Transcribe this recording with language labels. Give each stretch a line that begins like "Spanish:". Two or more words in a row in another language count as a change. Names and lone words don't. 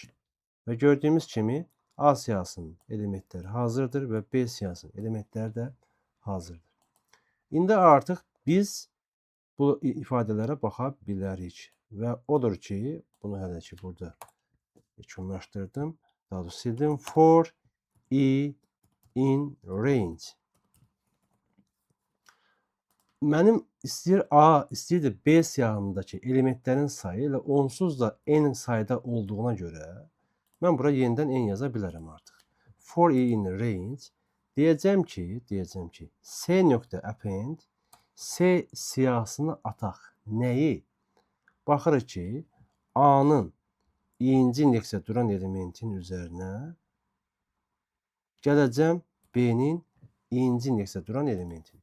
Azerbaijani: Və gördüyümüz kimi A siyahısının elementləri hazırdır və B siyahısının elementləri də hazırdır. İndi artıq biz bu ifadələrə baxa bilərik. Və odur ki, bunu hələ ki burada yekunlaşdırdım. Daha doğrusu sildim.
English: For i in range.
Azerbaijani: Mənim istəyir A, istəyir B siyahımdakı elementlərin sayı elə onsuz da n sayda olduğuna görə mən bura yenidən n yaza bilərəm artıq.
English: For i in range
Azerbaijani: deyəcəm ki, C.append C siyahısını ataq. Nəyi? Baxırıq ki, A-nın i-ci indeksdə duran elementin üzərinə gələcəm B-nin i-ci indeksdə duran elementin.